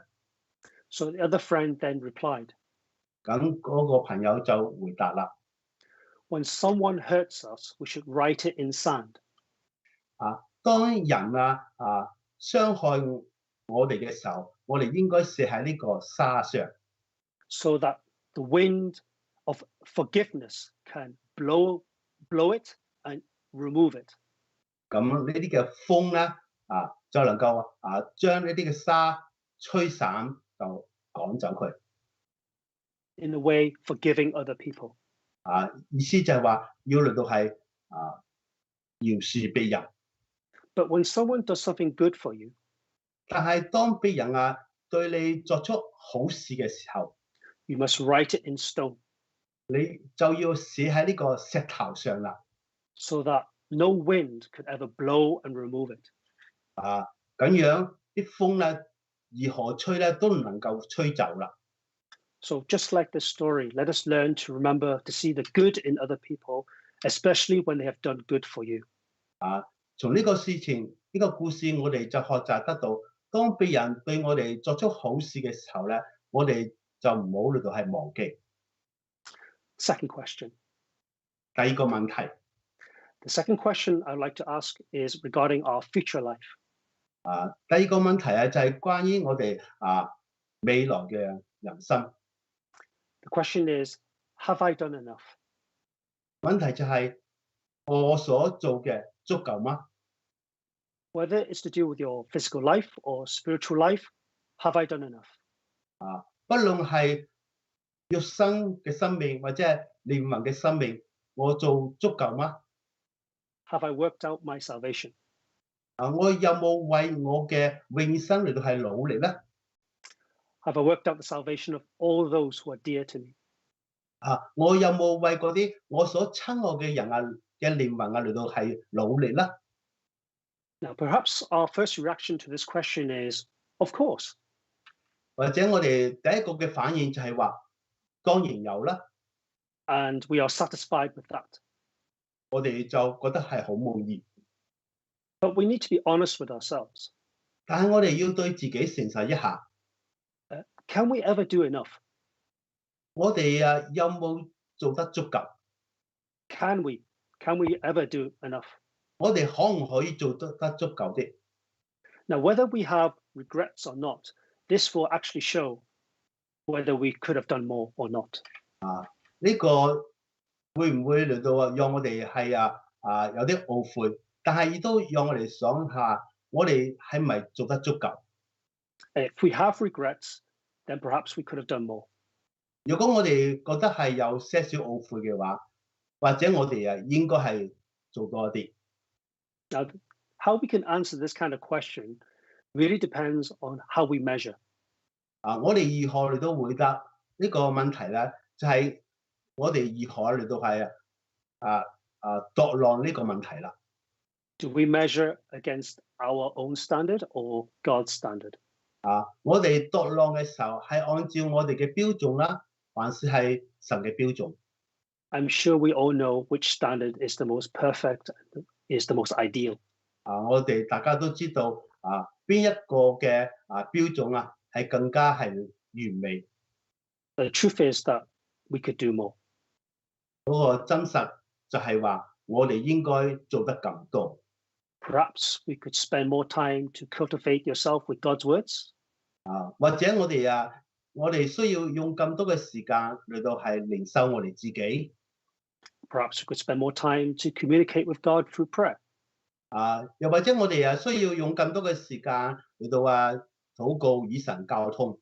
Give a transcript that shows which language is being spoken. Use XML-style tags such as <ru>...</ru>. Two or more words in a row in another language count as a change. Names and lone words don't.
<en>So the other friend then replied,</en> <yue>咁嗰個朋友就回答啦。</yue> <en>When someone hurts us, we should write it in sand.</en> <yue>當人傷害我哋嘅時候，我哋應該寫喺呢個沙上。</yue> <en>So that the wind of forgiveness can blow it and remove it.</en> <yue>咁呢啲嘅風咧，就能夠將呢啲嘅沙吹散，就趕走佢。</yue> <en>In a way, forgiving other people.</en> <yue>意思就係話要嚟到係饒恕別人。</yue> <en>But when someone does something good for you,</en> <yue>但係當別人對你作出好事嘅時候，</yue> <en>you must write it in stone.</en> <yue>你就要寫喺呢個石頭上啦。</yue> <en>So that no wind could ever blow and remove it.</en> <yue>咁樣啲風咧，如何吹咧都唔能夠吹走啦。</yue> <en>So just like this story, let us learn to remember to see the good in other people, especially when they have done good for you.</en> <yue>從呢個事情，呢個故事，我哋就學習得到，當別人對我哋作出好事嘅時候咧，我哋就唔好嚟到係忘記。</yue> <en>Second question.</en> <yue>第二個問題。</yue> <en>The second question I'd like to ask is regarding our future life.</en> <yue>第二個問題就係關於我哋未來嘅人生。</yue> <en>The question is, have I done enough?</en> <yue>問題就係我所做嘅足夠嗎？</yue> <en>Whether it's to do with your physical life or spiritual life, have I done enough?</en> <yue>不論係肉身嘅生命或者係靈魂嘅生命，我做足夠嗎？</yue> <en>Have I worked out my salvation?</en> <yue>我有冇為我嘅永生嚟到係努力咧？</yue> <en>Have I worked out the salvation of all those who are dear to me?</en> <yue>我有冇為嗰啲我所親愛嘅人嘅靈魂嚟到係努力咧？</yue> <en>Now, perhaps our first reaction to this question is, of course.</en> <yue>或者我哋第一個嘅反應就係話，當然有啦。</yue> <en>And we are satisfied with that.</en> <yue>我哋就覺得係好滿意。</yue> <en>But we need to be honest with ourselves.</en> <yue>但係我哋要對自己誠實一下。</yue> <en>Can we ever do enough?</en> <yue>我哋有冇做得足夠？</yue> <en>Can we ever do enough?</en> <yue>我哋可唔可以做得足夠啲？</yue> <en>Now, whether we have regrets or not, this will actually show whether we could have done more or not.</en> <yue>呢個會唔會嚟到讓我哋係有啲懊悔？但係亦都讓我哋想下，我哋係咪做得足夠？</yue> <en>If we have regrets, then perhaps we could have done more.</en> <yue>如果我哋覺得係有些少懊悔嘅話，或者我哋應該係做多一啲。</yue> <en>Now, how we can answer this kind of question really depends on how we measure.</en> <yue>我哋如何嚟到回答呢個問題咧？就係我哋如何嚟到係度量呢個問題啦。</yue> <en>Do we measure against our own standard or God's standard?</en> <yue>我哋度量嘅時候係按照我哋嘅標準啦，還是係神嘅標準？</yue> <en>I'm sure we all know which standard is the most perfect, is the most ideal.</en> <yue>我哋大家都知道邊一個嘅標準係更加係完美。</yue> <en>The truth is that we could do more.</en> <yue>嗰個真實就係話我哋應該做得更多。</yue> <en>Perhaps we could spend more time to cultivate yourself with God's words.</en> <yue>或者我哋需要用更多嘅時間嚟到係靈修我哋自己。</yue> <en>Perhaps we could spend more time to communicate with God through prayer.</en> <yue>又或者我哋需要用更多嘅時間嚟到禱告與神交通。</yue>